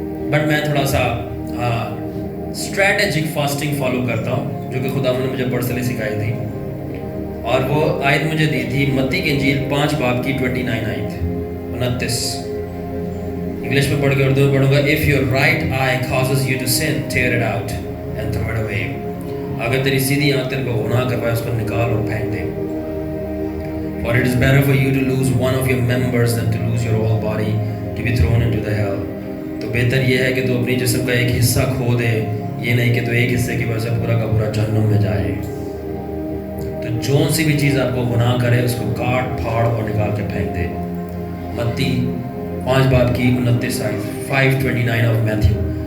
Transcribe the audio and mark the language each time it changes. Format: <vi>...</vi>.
<ur>But میں تھوڑا سا اسٹریٹجک فاسٹنگ فالو کرتا ہوں، جو کہ خدا نے مجھے پرسنلی سکھائی تھی. اور وہ آیت مجھے دی تھی متی کی انجیل 5 باب کی 29 آیت 29. انگلش میں پڑھ کے اردو میں پڑھوں گا.</ur> <en>If your right eye causes you to sin, tear it out and throw it away.</en> <ur>اگر تیری سیدھی آنکھ تیرے کو گناہ کروائے، اس کو نکال اور پھینک دے.</ur> <en>For it is better for you to lose one of your members than to lose your whole body to be thrown into the hell.</en> <ur>تو بہتر یہ ہے کہ تو اپنی جسم کا ایک حصہ کھو دے، یہ نہیں کہ تو ایک حصے کی وجہ سے پورا کا پورا جہنم میں جائے. تو جون سی بھی چیز آپ کو گناہ کرے، اس کو کاٹ پھاڑ اور نکال کے پھینک دے. متی 5 باب کی 29 آیت 5:29 آف میتھیو.</ur>